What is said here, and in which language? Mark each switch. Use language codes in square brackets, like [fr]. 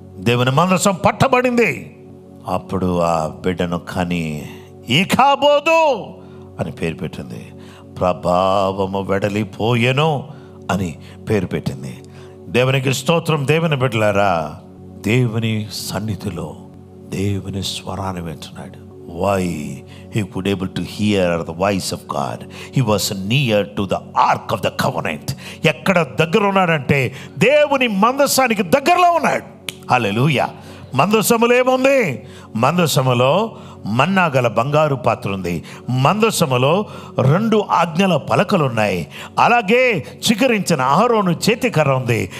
[te] దేవుని మందసం పట్టబడింది. అప్పుడు ఆ బిడ్డను కని ఈకాబోదు అని పేరు పెట్టింది. ప్రభావము వెడలిపోయెను అని పేరు పెట్టింది. దేవునికి స్తోత్రం. దేవుని బిడ్డలారా, దేవుని సన్నిధిలో దేవుని స్వరాన్ని వింటున్నాడు. [en] Why? He could able to hear the voice of God. He was near to the ark of the covenant. [te] ఎక్కడ దగ్గర ఉన్నాడంటే దేవుని మందసానికి దగ్గరలో ఉన్నాడు. హల్లెలూయా. మందసములో ఏముంది? మందసములో మన్నా గల బంగారు పాత్ర ఉంది. మందసములో 2 ఆజ్ఞల పలకలు ఉన్నాయి. అలాగే చిగురించిన అహరోను చేతికర్ర ఉంది.